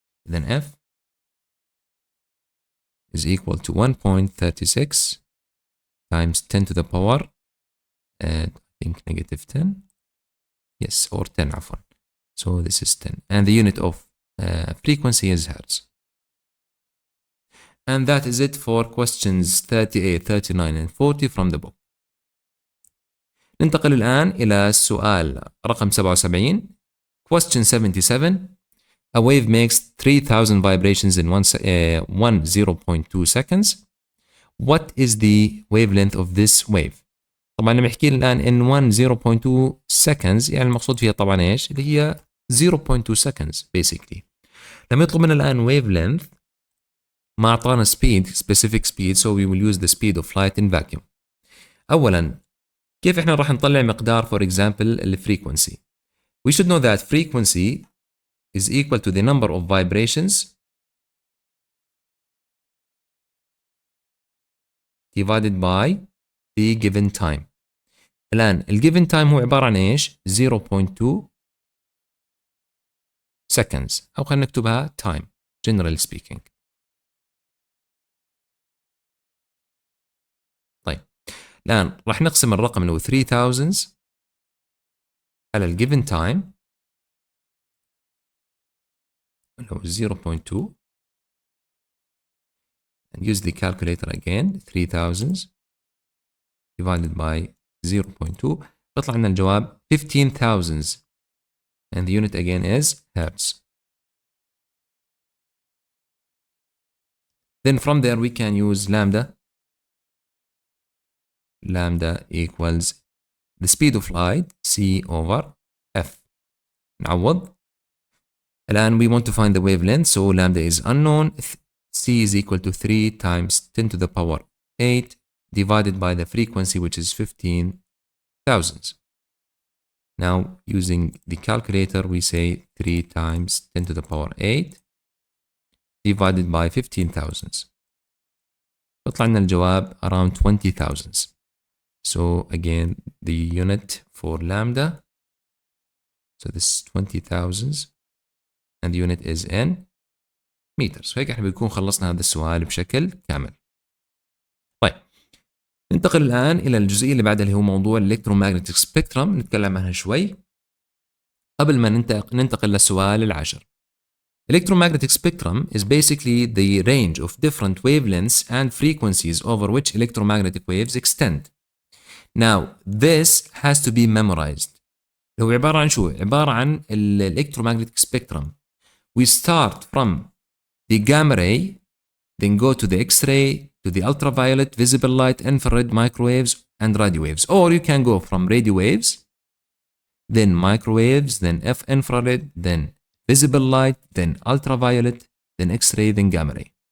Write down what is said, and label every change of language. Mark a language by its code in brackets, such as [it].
[en] Then F is equal to 1.36 times 10 to the power, I think negative 10. Yes, or 10 [ar] عفوا. [en] So this is 10. And the unit of frequency is hertz. And that is it for questions 38, 39 and 40 from the book. [ar] ننتقل الآن إلى السؤال رقم 77. [en] Question 77. A wave makes 3,000 vibrations in 0.2 seconds. What is the wavelength of this wave? [ar] طبعا لما يحكي لي الآن [en] in 0.2 seconds [ar] يعني المقصود فيها طبعا إيش؟ اللي هي [en] 0.2 seconds basically. [ar] لما يطلب منا الآن [en] wavelength [ar] ما أعطانا [en] speed, specific speed, so we will use the speed of light in vacuum. [ar] أولا كيف إحنا راح نطلع مقدار [en] for example الفريكونسي؟ We should know that frequency is equal to the number of vibrations divided by the given time. [ar] الآن given time هو عبارة عن إيش؟ 0.2 seconds، أو خلينا نكتبها [en] time generally speaking. [ar] الآن راح نقسم الرقم اللي هو 3000 على ال given time اللي هو 0.2 [en] and use the calculator again. 3000 divided by 0.2 [ar] بيطلع لنا الجواب [en] 15,000 and the unit again is hertz. Then from there we can use lambda. Lambda equals the speed of light c over f. [ar] نعوض. الآن [en] we want to find the wavelength, so lambda is unknown. c is equal to 3 times 10 to the power 8 divided by the frequency, which is 15,000. Now using the calculator we say 3 times 10 to the power 8 divided by 15,000. [ar] يطلع لنا الجواب [en] around 20,000. So again the unit for lambda, so this is 20,000 and the unit is in meters. [ar] هيك احنا بنكون خلصنا هذا السؤال بشكل كامل. طيب ننتقل الآن إلى الجزئية اللي بعدها اللي هو موضوع electromagnetic spectrum، نتكلم عنها شوي قبل ما ننتقل للسؤال العاشر. [en] Electromagnetic spectrum is basically the range of different wavelengths and frequencies over which electromagnetic waves extend. Now this has to be memorized. [ar] هو عبارة عن شو؟ عبارة عن electromagnetic spectrum. [en] We start from the gamma ray, then go to the X-ray, to the ultraviolet, visible light, infrared, microwaves, and radio waves. Or you can go from radio waves, then microwaves, then infrared, then visible light, then ultraviolet, then X-ray, then gamma ray.